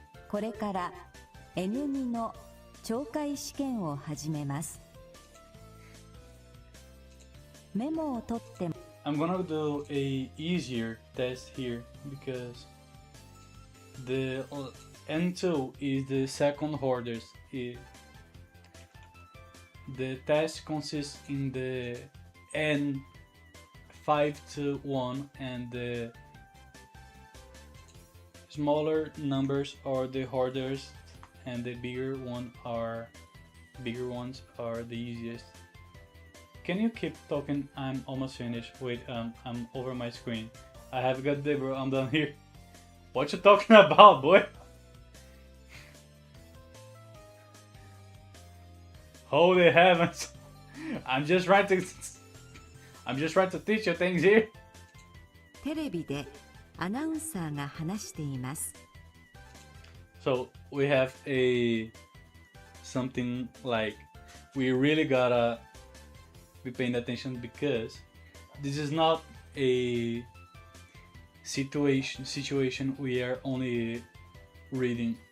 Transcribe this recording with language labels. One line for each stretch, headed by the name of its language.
Japanese: これから N2 の懲戒試験を始めます。メモを取って。
English: I'm gonna do a easier test here because the N2 is the second hardest. The test consists in the N5 to 1 and the smaller numbers are the hardest and the bigger ones are the easiest. Can you keep talking? I'm almost finished. Wait, I'm over my screen. I have got the bro, I'm done here. What you talking about, boy? Holy heavens. I'm just trying to teach you things here.
Japanese: テレビでアナウンサーが話しています。
English: So we have something like we really gotta be paying attention because this is not a situation we are only reading.